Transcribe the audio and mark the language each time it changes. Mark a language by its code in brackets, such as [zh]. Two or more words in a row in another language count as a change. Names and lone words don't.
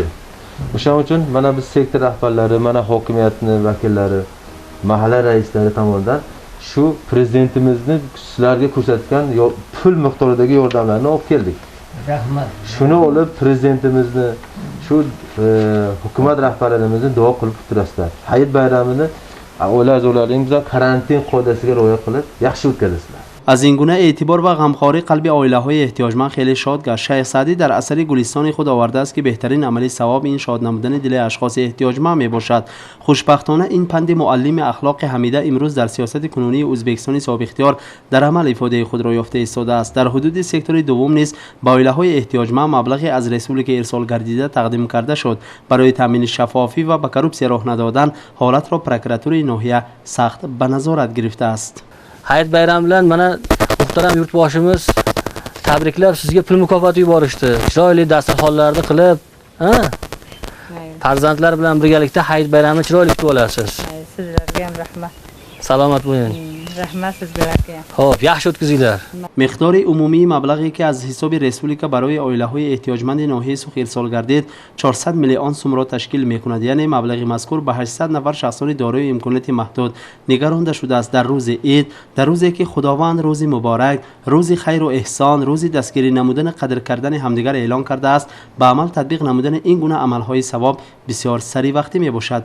[uz] O'shaning uchun mana biz sektor rahbarlari, mana hokimiyatning vakillari, mahalla raislari tomonidan shu prezidentimizni sizlarga ko'rsatgan pul miqdoridagi yordamlarni olib keldik. Rahmat. Shuni olib prezidentimizni, shu hukumat rahbarlarimizni duo qilib turasizlar. Hayit bayramini oila a'zolaringiz bilan karantin qoidasiga rioya qilib yaxshi o'tkazasizlar. [tg] از این گونه اعتبار و غمخواری قلب عائله‌های احتیاجمند خیلی شاد گشت. شیخ سعدی در اثر گلستان خود آورده است که بهترین عمل ثواب این شاد نمودن دل اشخاص احتیاجمند می باشد. خوشبختانه این پند معلم اخلاق حمیده امروز در سیاست کنونی ازبکستان صاحب اختیار در عمل افاده خود را یافته ایستاده است. در حدود سکتور دوم نیز با عائله‌های احتیاجمند مبلغی از رسولی ارسال گردیده تقدیم کرده شد. برای تامین شفافی و به کروپسی راه ندادن حالت را پروکراتور ناحیه سخت به نظارت گرفته است. [uz] Hayit bayram bilan mana muhtaram yurtboshimiz tabriklab sizga pul mukofoti yuborishdi. Chiroyli dasturxonlarni qilib, farzandlar bilan birgalikda Hayit bayramini chiroyli kutib olasiz. Sizlarga ham rahmat. salomat bo'ling. Rahmat sizga aka. Xo'p, yaxshi o'tkazinglar. [tg] مقدار عمومی مبلغی که از حساب ریسپوبلیکا برای آیله‌های احتیاجمند ناحیه سوخ ارسال گردید 400 میلیون سوم را تشکیل می‌کند. یعنی مبلغ مذکور به 800 نفر شخصان دارای امکانات محدود نگرانده شده است. در روز عید، در روزی که خداوند روز مبارک، روز خیر و احسان، روز دستگیری نمودن قدر کردن همدیگر اعلان کرده است، به عمل تطبیق نمودن این گونه عمل‌های ثواب بسیار سریع وقتی میباشد.